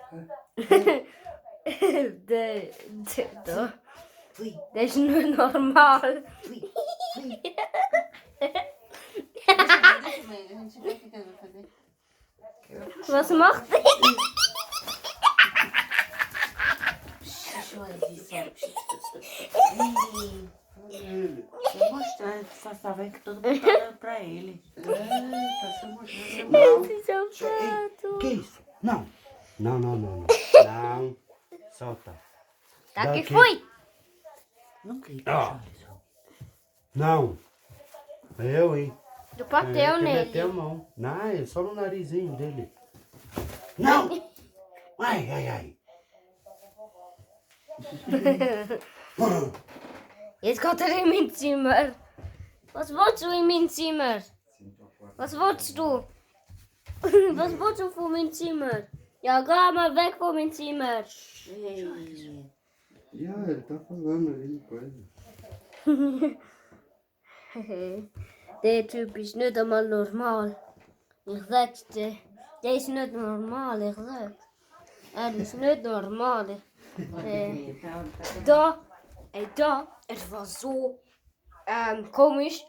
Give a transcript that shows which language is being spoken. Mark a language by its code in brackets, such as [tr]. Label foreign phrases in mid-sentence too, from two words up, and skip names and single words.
[de] Das ist nicht normal. Was macht er? [pt] Você mostrar, faça ver que tudo botaram pra ele. Esse é o chato. Que isso? Não. Não, não, não, não. Não. Solta. Tá que Daqui. foi? Não queria Ó. puxar isso. Não. Eu, hein? Tu bateu que meteu a nele. mão. Não, é só no narizinho dele. Não! Ai, ai, ai. [de] Jetzt geht er in mein Zimmer. Was willst du in mein Zimmer? Was willst du? Was willst du von meinem Zimmer? Ja, geh mal weg von meinem Zimmer. [pt] Ei, [de] Ja, [pt] ele tá falando aí coisa. [de] Der Typ ist nicht einmal normal. Ich sag's dir. Der ist nicht normal, ich sag's. Er ist nicht normal. Da, es war so komisch.